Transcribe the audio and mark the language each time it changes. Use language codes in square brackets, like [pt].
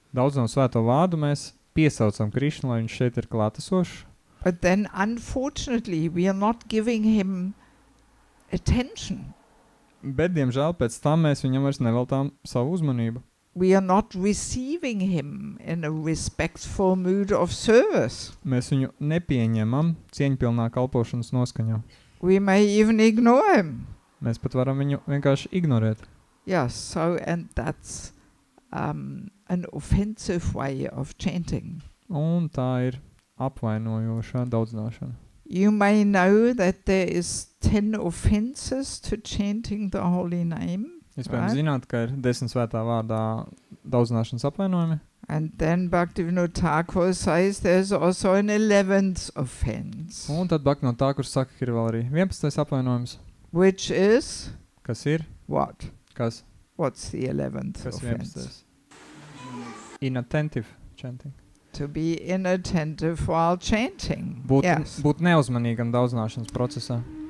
[lv] Daudzinām svēto vārdu, mēs piesaucam Krišnu, lai viņš šeit ir klātesošs. [en] But then unfortunately we are not giving him attention. [lv] Bet, diemžēl, pēc tam mēs viņam vairs neveltām savu uzmanību. [en] We are not receiving him in a respectful mood of service. [lv] Mēs viņu nepieņemam cieņpilnā kalpošanas noskaņā. [en] We may even ignore him. [lv] Mēs pat varam viņu vienkārši ignorēt. [en] Yes, so and that's an offensive way of chanting. [lv] Un tā ir apvainojošā daudzināšana. [en] You may know that there is 10 offenses to chanting the holy name. [lv] Iespējams zināt, ka ir 10 svētā vārdā daudzināšanas apvainojumi. [en] And then Bhaktivinoda Thakur says there's also an 11th offense. [lv] Un tad Bhaktivinoda Thakur saka, ka ir vēl arī 11. apvainojums. [en] Which is? [lv] Kas ir? [en] What? [lv] Kas? [en] What's the 11th [lv] Kas [en] offense? 11. Inattentive chanting. To be inattentive while chanting. Yes. [lv] Būt neuzmanīgam daudzināšanas procesā.